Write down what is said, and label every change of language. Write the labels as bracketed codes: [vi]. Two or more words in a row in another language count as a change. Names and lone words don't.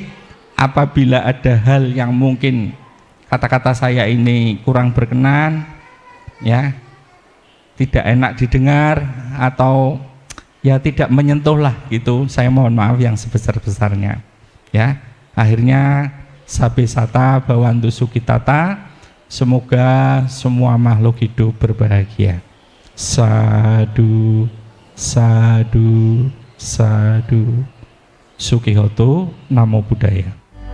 [id] Apabila ada hal yang mungkin kata-kata saya ini kurang berkenan, ya, tidak enak didengar atau ya tidak menyentuh lah gitu, saya mohon maaf yang sebesar-besarnya, ya. [pi] Akhirnya sabe sata bawantu sukitata, [id] semoga semua makhluk hidup berbahagia. [pi] Sadu, sadu, sadu. Sukihoto, Namo Buddhaya.